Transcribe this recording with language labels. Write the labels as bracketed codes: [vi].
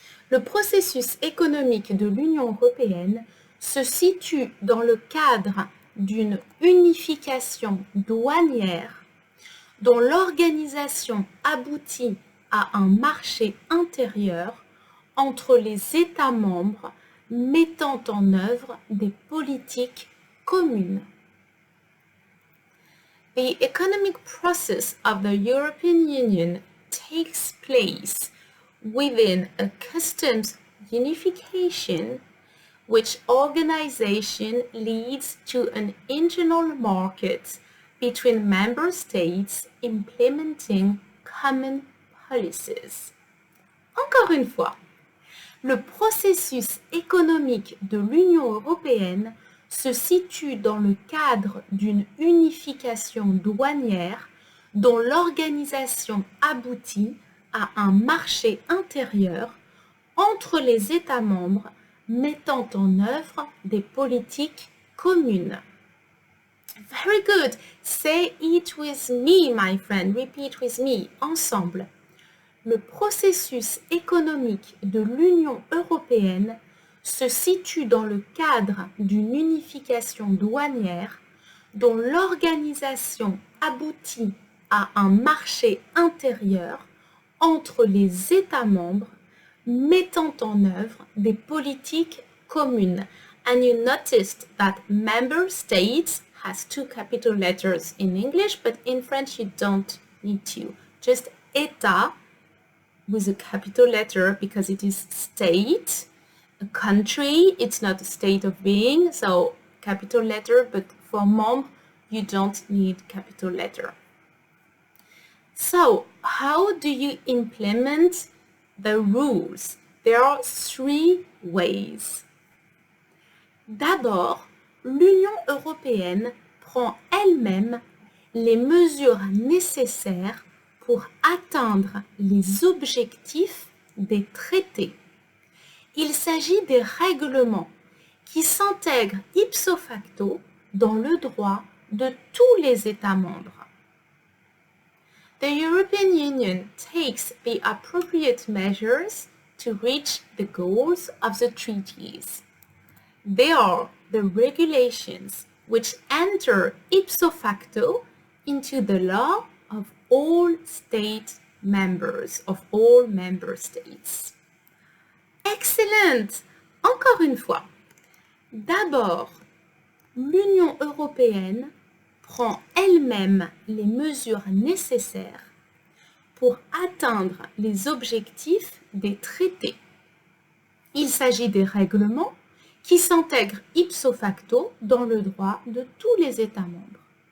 [fr] Le processus économique de l'Union européenne se situe dans le cadre d'une unification douanière dont l'organisation aboutit à un marché intérieur entre les États membres mettant en œuvre des politiques communes. [en] The economic process of the European Union takes place within a customs unification, which organization leads to an internal market between member states implementing common policies. [fr] Encore une fois, le processus économique de l'Union européenne se situe dans le cadre d'une unification douanière dont l'organisation aboutit à un marché intérieur entre les États membres mettant en œuvre des politiques communes. [en] Very good. Say it with me, my friend. Repeat with me. [fr] Ensemble. Le processus économique de l'Union européenne se situe dans le cadre d'une unification douanière dont l'organisation aboutit à un marché intérieur entre les États membres mettant en œuvre des politiques communes. [en] And you noticed that member states has two capital letters in English, but in French you don't need to. Just État with a capital letter because it is state. A country, it's not a state of being, so capital letter, but for membre, you don't need capital letter. So, how do you implement the rules? There are three ways. [fr] D'abord, l'Union européenne prend elle-même les mesures nécessaires pour atteindre les objectifs des traités. Il s'agit des règlements qui s'intègrent ipso facto dans le droit de tous les États membres. [en] The European Union takes the appropriate measures to reach the goals of the treaties. They are the regulations which enter ipso facto into the law of all state members, of all member states. [fr] Excellent! Encore une fois. D'abord, l'Union européenne prend elle-même les mesures nécessaires pour atteindre les objectifs des traités. Il s'agit des règlements qui s'intègrent ipso facto dans le droit de tous les États membres.